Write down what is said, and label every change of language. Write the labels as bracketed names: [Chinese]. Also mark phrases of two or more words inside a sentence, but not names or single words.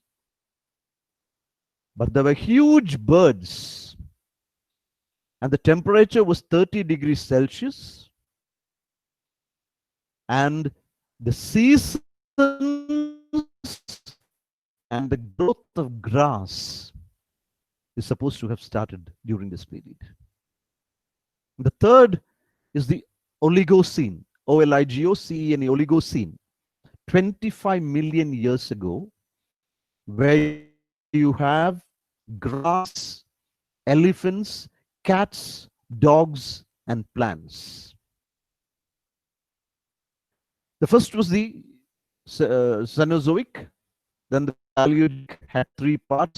[English] But there were huge birds, and the temperature was 30 degrees Celsius, and the seasons and the growth of grass is supposed to have started during this period. The third is the Oligocene, O-L-I-G-O-C-E-N-E, Oligocene, 25 million years ago, where you have grass, elephants, cats, dogs, and plants. The first was the Cenozoic, then the Paleozoic had three parts.